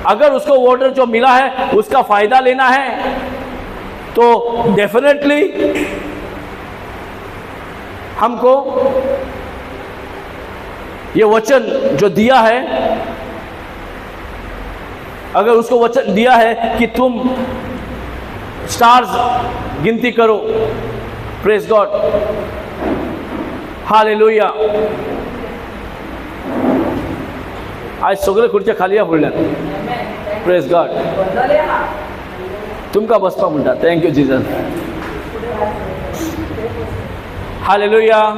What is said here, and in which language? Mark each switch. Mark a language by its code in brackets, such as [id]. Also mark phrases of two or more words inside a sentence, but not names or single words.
[hi] अगर उसको वाटर जो मिला है उसका फायदा लेना है तो डेफिनेटली हमको ये वचन जो दिया है, अगर उसको वचन दिया है कि तुम स्टार्स गिनती करो, [en] Praise God, hallelujah. [kok] आज सगळे खुर्च्या खाली या फुडल्यात, [en] Praise God, [kok] तुमका बसपा म्हणटा, [en] Thank you Jesus, hallelujah.